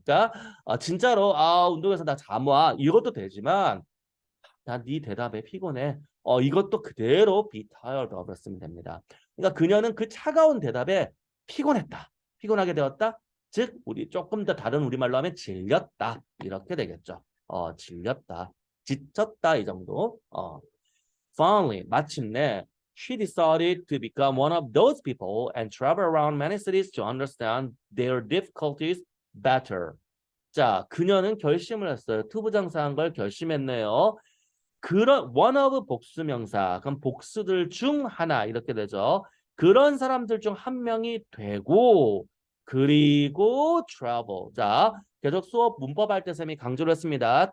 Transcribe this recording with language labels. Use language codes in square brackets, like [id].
[ko] 그러니까 진짜로 운동해서 나 잠 와. 이것도 되지만 나 네 대답에 피곤해. 이것도 그대로 be tired of 쓰면 됩니다. 그러니까 그녀는 그 차가운 대답에 피곤했다. 피곤하게 되었다. 즉 우리 조금 더 다른 우리말로 하면 질렸다. 이렇게 되겠죠. 질렸다. 지쳤다 이 정도. [en] Finally, [ko] 마침내 [en] she decided to become one of those people and travel around many cities to understand their difficulties better. [ko] 자, 그녀는 결심을 했어요. 투부정사한 걸 결심했네요. 그런 one of 복수명사, 그럼 복수들 중 하나 이렇게 되죠. 그런 사람들 중 한 명이 되고 그리고 travel. 자, 계속 수업 문법 할 때 쌤이 강조를 했습니다.